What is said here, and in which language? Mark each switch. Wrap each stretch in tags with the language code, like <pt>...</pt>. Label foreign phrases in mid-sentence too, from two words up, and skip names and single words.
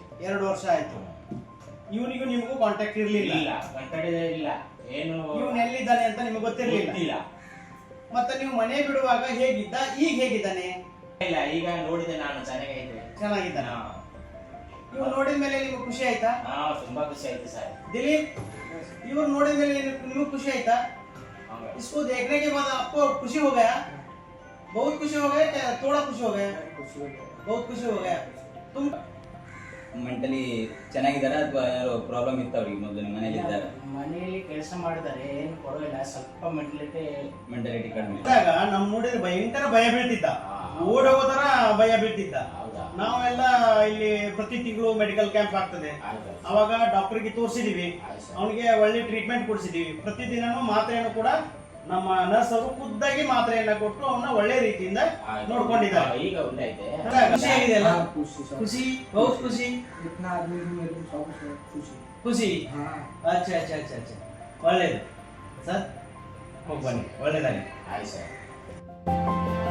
<kn>2 ವರ್ಷ ಆಯ್ತು. ಇವನಿಗೂ ನಿಮಗೂ ಕಾಂಟ್ಯಾಕ್ಟ್ ಇರ್ಲಿಲ್ಲ? ಇಲ್ಲ, ಕಂಟಡಿದೆ ಇಲ್ಲ. ಏನು ಇವನು ಎಲ್ಲಿದ್ದಾನೆ ಅಂತ ನಿಮಗೆ ಗೊತ್ತಿರಲಿಲ್ಲ? ಮತ್ತೆ ನೀವು ಮನೆ ಬಿಡುವಾಗ ಹೇಗಿದ್ದ, ಈಗ ಹೇಗಿದ್ದಾನೆ? ಇಲ್ಲ, ಈಗ ನೋಡಿದೆ ನಾನು, ಚೆನ್ನಾಗೈತೆ. ಚೆನ್ನಾಗಿದ್ದಾನೆ. ಇವ್ರು ನೋಡಿದ ಮೇಲೆ ನಿಮ್ಗೆ ಖುಷಿ ಆಯ್ತಾ? ಹಾ, ತುಂಬಾ ಖುಷಿ ಆಯ್ತು ಸರ್. ದಿಲೀಪ್, ಇವರ ನೋಡಿದ ಮೇಲೆ ನಿಮ್ಗೆ ಖುಷಿ ಆಯ್ತಾ?</kn> <hi>इसको देखने के बाद आपको खुशी हो गया? बहुत खुशी हो गया क्या थोड़ा खुशी हो गया? बहुत खुशी हो गया. तुम</hi> <kn>ಮೆಂಟಲಿ ಚೆನ್ನಾಗಿದ್ದಾರೆ ಅಥವಾ ಯಾರೋ ಪ್ರಾಬ್ಲಮ್ ಇತ್ತು ಅವ್ರಿಗೆ ಮೊದಲು ಮನೆಯಲ್ಲಿ ಇದ್ದಾರೆ? ಮನೆಯಲ್ಲಿ ಕೆಲಸ ಮಾಡಿದ್ದಾರೆ, ಏನು ಪರವಾಗಿಲ್ಲ, ಸ್ವಲ್ಪ ಮೆಂಟಾಲಿಟಿ ಕಡಿಮೆ. ಇದ್ದಾಗ ನಮ್ಮ ನೋಡಿದ್ರೆ ಭಯಂಕರ ಭಯ ಬೀಳ್ತಿದ್ದ, ಓಡೋಗೋ ತರ ಭಯ ಬೀಳ್ತಿದ್ದ. ನಾವೆಲ್ಲ ಇಲ್ಲಿ ಪ್ರತಿ ತಿಂಗಳು ಮೆಡಿಕಲ್ ಕ್ಯಾಂಪ್ ಆಗ್ತದೆ, ಅವಾಗ ಡಾಕ್ಟರ್ಗೆ ತೋರಿಸಿದೀವಿ, ಅವನಿಗೆ ಒಳ್ಳೆ ಟ್ರೀಟ್ಮೆಂಟ್ ಕೊಡಿಸಿದೀವಿ. ಪ್ರತಿದಿನನೂ ಮಾತ್ರೆಯನ್ನು ಕೂಡ ನಮ್ಮ ನರ್ಸ್ ಅವರು ಖುದ್ದಾಗಿ ಮಾತ್ರೆಯನ್ನ ಕೊಟ್ಟು ಅವನ್ನ ಒಳ್ಳೆ ರೀತಿಯಿಂದ ನೋಡ್ಕೊಂಡಿದ್ದಾರೆ. ಈಗ ಒಳ್ಳೆೈತೆ, ಖುಷಿ ಆಗಿದೆ ಅಲ್ಲ? ಖುಷಿ,</kn> <hi>बहुत खुशी. इतना आदमी भी मेरे को सब खुशी</hi> <kn>ಖುಷಿ.</kn> <hi>हाँ अच्छा अच्छा अच्छा अच्छा,</hi> <kn>ಒಳ್ಳೇದು ಸರ್. ಹೋಗಿ ಬನ್ನಿ, ಒಳ್ಳೇದಾಗಿ. ಆಯ್ತು ಸರ್.</kn>